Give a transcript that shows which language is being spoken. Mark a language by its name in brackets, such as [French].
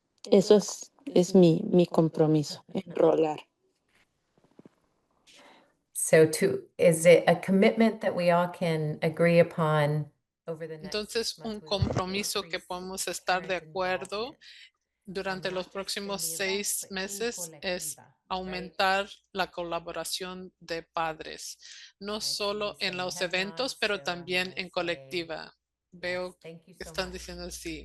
[Spanish] Eso es mi compromiso, enrolar. [English] So is it a commitment that we all can agree upon over the next [Spanish] Entonces, un [English] month? [Spanish] compromiso que podemos estar de acuerdo durante los próximos 6 meses es aumentar la colaboración de padres, no solo en los eventos, pero también en colectiva. Veo que están diciendo sí.